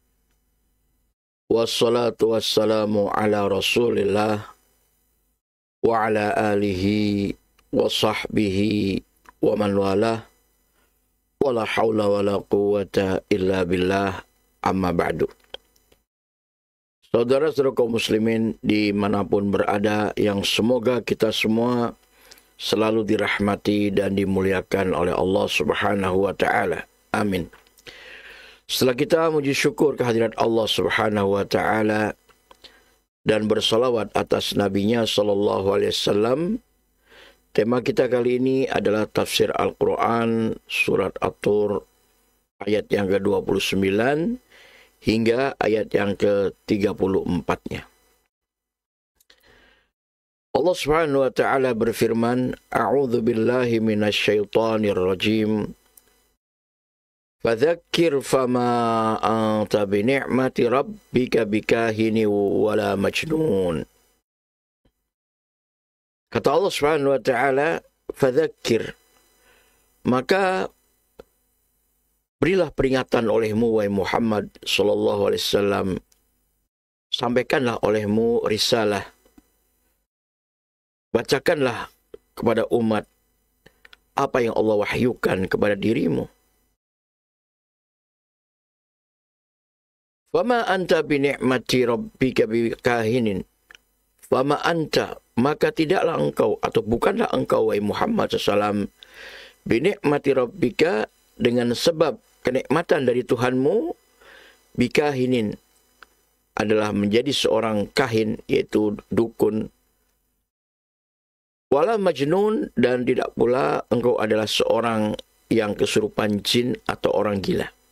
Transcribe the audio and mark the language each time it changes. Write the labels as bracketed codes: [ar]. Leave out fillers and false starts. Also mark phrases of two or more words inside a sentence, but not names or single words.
[ar] والصلاة والسلام على رسول الله وعلى آله وصحبه ومن والاه. ولا حول ولا قوة إلا بالله، أما بعد. [id] Saudara-saudara kaum muslimin dimanapun berada, yang semoga kita semua selalu dirahmati dan dimuliakan oleh [ar] الله سبحانه وتعالى. [id] Amin. Setelah kita memuji syukur kehadirat [ar] الله سبحانه وتعالى [id] dan bersalawat atas nabinya [ar] صلى الله عليه وسلم, [id] tema kita kali ini adalah tafsir Al-Quran surat At-Tur ayat yang ke-29 hingga ayat yang ke-34-nya. [ar] الله سبحانه وتعالى berfirman, أعوذ بالله من الشيطان الرجيم. فذكر فما أنت بنعمة ربك بكاهن ولا مجنون. [id] Kata [ar] الله سبحانه وتعالى, [id] fadzakir, maka berilah peringatan olehmu wahai Muhammad [ar] صلى الله عليه وسلم, [id] sampaikanlah olehmu risalah, bacakanlah kepada umat apa yang Allah wahyukan kepada dirimu. [ar] فما أنت بنعمة ربك بكاهن. فما أنت, [id] maka tidaklah engkau atau bukanlah engkau wahai Muhammad SAW [ar] بنعمة ربك, [id] dengan sebab kenikmatan dari Tuhanmu, bikahinin, adalah menjadi seorang kahin, yaitu dukun, [ar] ولا مجنون, [id] dan tidak pula engkau adalah seorang yang kesurupan jin atau orang gila.